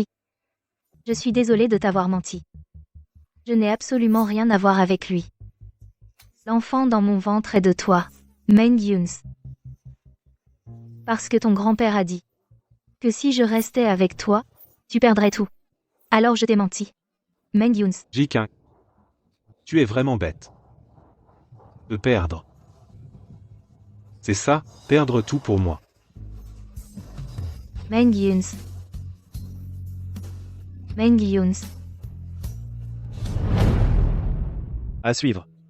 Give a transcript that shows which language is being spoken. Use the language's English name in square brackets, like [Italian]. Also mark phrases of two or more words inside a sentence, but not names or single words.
[French] Je suis désolée de t'avoir menti. Je n'ai absolument rien à voir avec lui. L'enfant dans mon ventre est de toi. Meng Yuns. Parce que ton grand-père a dit que si je restais avec toi, tu perdrais tout. Alors je t'ai menti. Meng Yuns. Jiquin. Tu es vraiment bête. De perdre. C'est ça, perdre tout pour moi. Meng Yuns. Meng Yuns. À suivre.